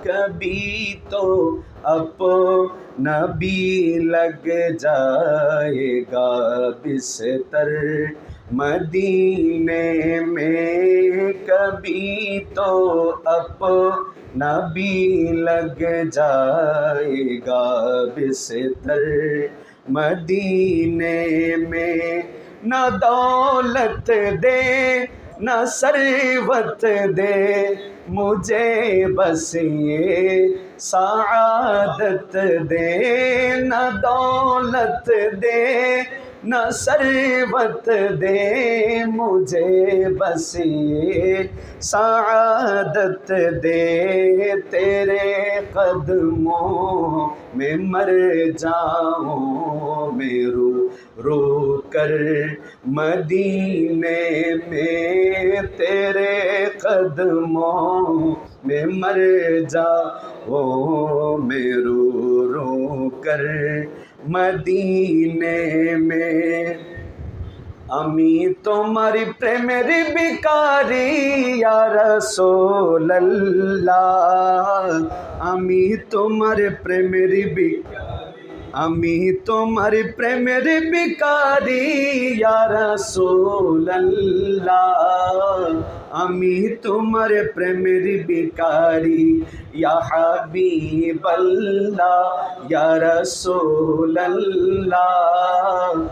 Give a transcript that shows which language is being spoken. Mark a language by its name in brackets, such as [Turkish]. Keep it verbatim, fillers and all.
[Urdu] کبھی تو اپو نبی لگ جائے گا بستر مدینے میں، کبھی تو اپنا نبی لگ جائے گا بستر مدینے میں. نہ دولت دے نہ ثروت دے مجھے بس یہ سعادت دے، نہ دولت دے نہ ثروت دے مجھے بس یہ سعادت دے. تیرے قدموں میں مر جاؤں میں رو رو کر مدینے میں، تیرے قدموں میں مر جاؤں میں رو رو کر مدینے میں. [Bangla] আমি তোমার প্রেমের ভিখারি ইয়া রাসূলুল্লাহ، আমি তোমার প্রেমের ভিখারি، আমি তোমার প্রেমের ভিখারি ইয়া রাসূলুল্লাহ، আমি তোমার প্রেমের ভিখারি [Urdu] یا حبیب اللہ یا رسول اللہ.